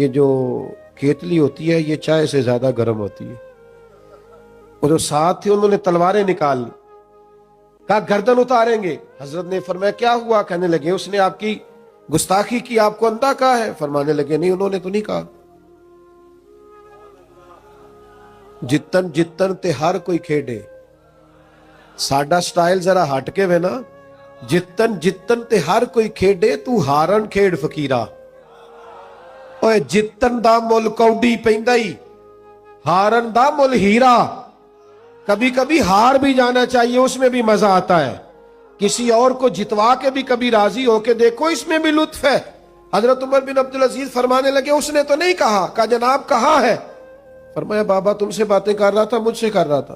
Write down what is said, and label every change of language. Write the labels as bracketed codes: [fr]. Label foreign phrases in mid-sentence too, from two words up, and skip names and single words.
[ur] یہ جو کیتلی ہوتی ہے یہ چائے سے زیادہ گرم ہوتی ہے۔ وہ جو 7 تھے انہوں نے تلواریں نکال لی، کہا گردن اتاریں گے۔ حضرت نے فرمایا کیا ہوا؟ کہنے لگے اس نے آپ کی گستاخی کی، آپ کو اندھا کہا ہے؟ فرمانے لگے نہیں، انہوں نے تو نہیں کہا۔ [pa] جتن جتن تے ہر کوئی کھیڈے، ساڈا سٹائل ذرا ہٹ کے وے نا، جتن جتن تے ہر کوئی کھیڈے، تو ہارن کھیڈ فقیرا۔ اوے جتن دا مل کوڈی پیندا ہی، ہارن دا مل ہیرا۔ [ur] کبھی کبھی ہار بھی جانا چاہیے، اس میں بھی مزہ آتا ہے۔ کسی اور کو جتوا کے بھی کبھی راضی ہو کے دیکھو، اس میں بھی لطف ہے۔ حضرت عمر بن عبدالعزیز فرمانے لگے اس نے تو نہیں کہا۔ کہا جناب کہا ہے۔ فرمایا بابا تم سے باتیں کر رہا تھا، مجھ سے کر رہا تھا؟